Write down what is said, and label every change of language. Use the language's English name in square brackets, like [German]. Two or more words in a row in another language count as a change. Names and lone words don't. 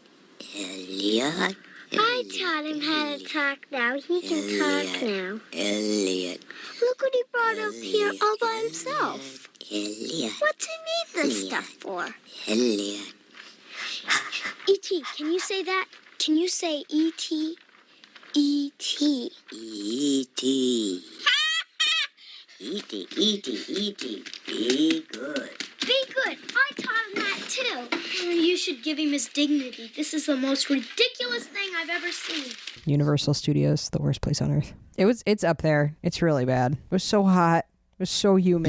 [English] I taught him how to talk now. He can talk now. Elliot. Look what he brought up here all by himself. Elliot. What's he need this stuff for? Elliot. E.T., can you say that? Can you say E.T.? E.T. E.T. E.T. E.T. E.T. Be good. Be good. I taught him that too. You should give him his dignity. This is the most ridiculous thing I've ever seen. Universal Studios, the worst place on earth. It's up there. It's really bad. It was so hot. It was so humid.